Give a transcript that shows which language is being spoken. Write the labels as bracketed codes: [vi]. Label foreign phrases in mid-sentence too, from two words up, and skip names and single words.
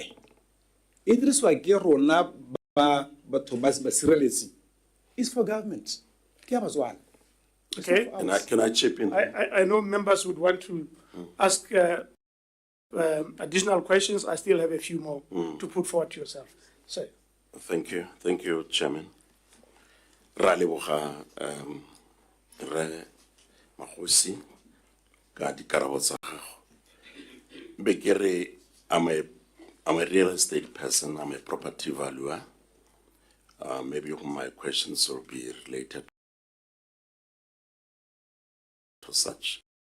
[en] It is why it's for government. Okay. Can I chip in? I know members would want to ask additional questions. I still have a few more to put forward to yourself. So. Thank you, Chairman. [tn] Raliboga re magosi ka dikarabo tsa gago. [en] Bekere I'm a real estate person, I'm a property valuer. Maybe my questions will be related to such.